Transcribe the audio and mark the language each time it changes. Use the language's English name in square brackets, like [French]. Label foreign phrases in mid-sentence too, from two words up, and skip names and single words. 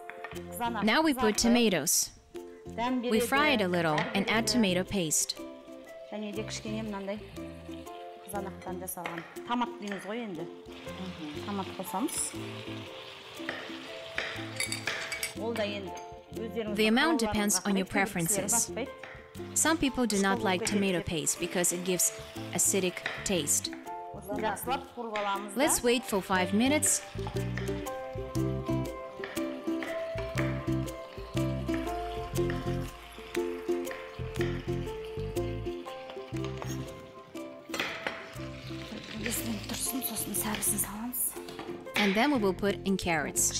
[English] Now we put tomatoes. We fry it a little and add tomato paste. [Kazakh] Және де кішкене мынандай қызанақтан жасалған. Томат дейміз ғой енді. Томат қосамыз. Ол да енді [English] The amount depends on your preferences. Some people do not like tomato paste because it gives acidic taste. Let's wait for 5 minutes. And then we will put in carrots.